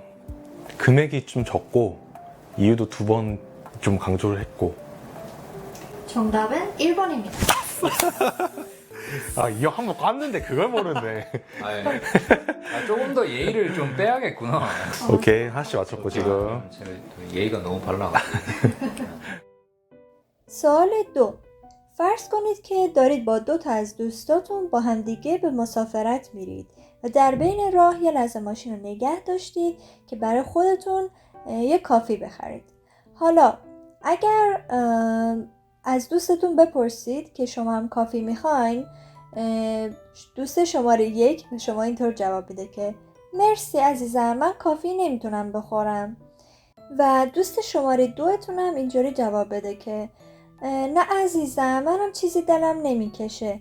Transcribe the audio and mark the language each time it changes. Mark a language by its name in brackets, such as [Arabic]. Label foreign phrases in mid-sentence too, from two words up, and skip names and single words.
[Korean] 금액이 좀 적고 이유도 2번 좀 강조를 했고. 정답은 1번입니다. 아, 이거 한번 깠는데 그걸 모르네. 조금 더 예의를 좀 빼야겠구나. 오케이, 하나씩 맞췄고 지금. 제가 또 예의가 너무 발라. [Persian] سوال 2. فرض کنید که دارید با 2 تا از دوستاتون با همدیگه به مسافرت میرید و در بین راه یه لحظه ماشین رو نگه داشتید که برای خودتون یه کافی بخرید. حالا اگر از دوستتون بپرسید که شما هم کافی میخواین، دوست شماره 1 به شما اینطور جواب میده که مرسی عزیزم من کافی نمیتونم بخورم، و دوست شماره 2 تون هم اینجوری جواب بده که نه عزیزم منم چیزی دلم نمیکشه.